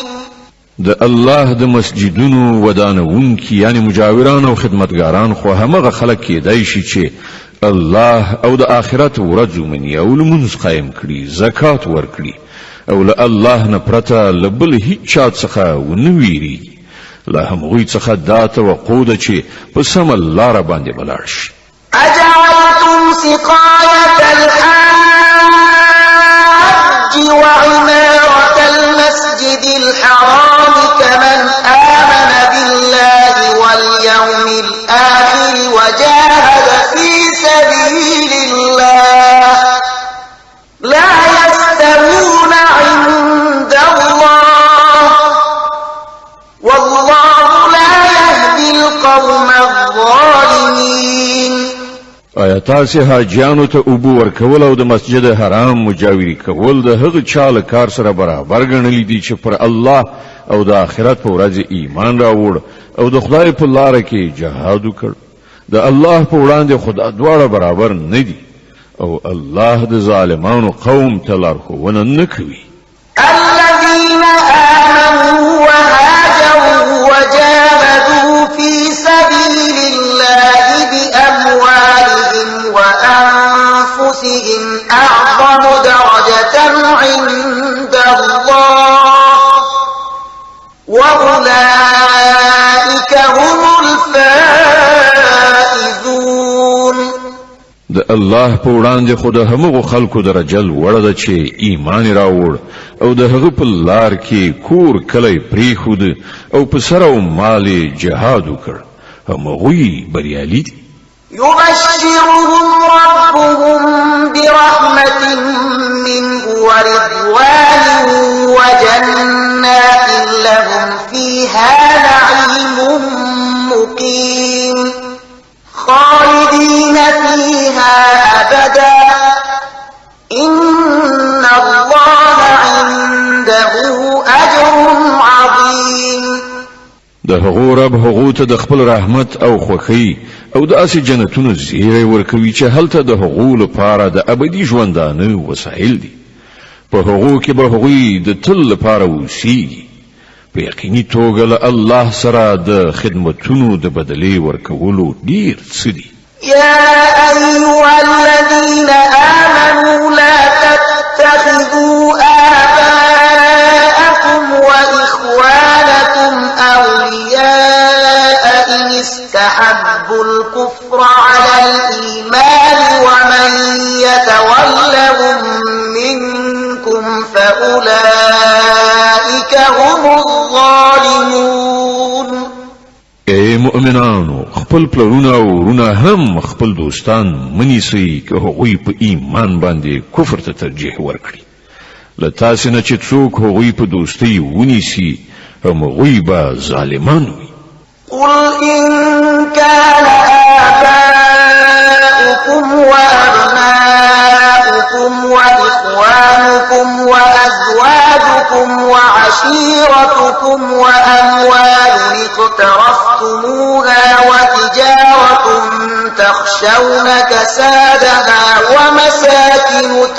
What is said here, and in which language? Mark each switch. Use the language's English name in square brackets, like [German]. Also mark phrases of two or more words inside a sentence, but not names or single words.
[Pashto] د الله د مسجدونو ودانونکي یعنی مجاوران او خدمتګاران خو همغه خلک کېدای شي چې الله او د آخرت ورځ ومني او لمونځ قایم کړي زکات ورکړي او له الله نه پرته له بل هیڅ چا څخه ونه ویریږي. له همغوی څخه دا توقع ده چې په سمه لاره باندې ولاړ شي. [Arabic] أجعلتم سقاية الحاج وعمارة المسجد الحرام كمن آمن بالله واليوم الآخر وجاهد في سبيل الله لا يستوون عند الله والله لا يهدي القوم الظالمين. [Pashto] آیا تاسو حاجیانو ته اوبو ورکول او د مسجد حرام مجاوری کول د هغه چاله کار سره برابر ګڼل دي چې پر الله او د آخرت په ورځ ایمان راوړ او د خدای په لار کې جهاد وکړ؟ د الله په وړاندې خدای دواړه برابر نه دي او الله د ظالمانو قوم ته لارښوونه نه کوي. [Arabic] الذين آمنوا وهاجروا وجاهدوا في سبيل الله بأموالهم وأنفسهم أعظم درجة عند الله وأولئك هم الفائزون. [Pashto] د الله په وړاندې خو د همغو خلکو درجه لوړه ده چې ایمان راوړ او د هغه په لار کې کور کلی پریښود او په سر او مال جهاد وکړ. همغوی بریالي دي. [Arabic] يبشرهم ربهم برحمة منه ورضوان وجنات لهم فيها نعيم مقيم خالدين فيها أبدا إن الله عنده أجر عظيم. [Pashto] د هغو رب هغو ته د خپل رحمت او خوښۍ او د اسې جنتونو زیری ورکوي چې هلته د هغو لپاره د ابدي ژوندانه وسایل دي. په هغو کې به هغوی د تل لپاره اوسیږي. په یقیني توګه له الله سره د خدمتونو د بدلې ورکولو ډیر څه دي. [Arabic] يا أيها الذين آمنوا لا تتخذوا آباءكم وإخوانكم أولياء إن استحبوا الكفر على الإيمان ومن يتولهم منكم فأولئك هم الظالمون. [Pashto] اے مؤمنانو خپل پلرونه او ورونه هم خپل دوستان منیسئ که هغوی په ایمان باندې کفر ته ترجیح ورکړي. له تاسې نه چې څوک هغوی په دوستۍ ونیسي همغوی به ظالمان وي. [Arabic] قل إن كان آباؤكم وأبناؤكم وإخوانكم وأزواجكم وعشيرتكم وأموال اقترفتموها وتجارة تخشون كسادها ومساكن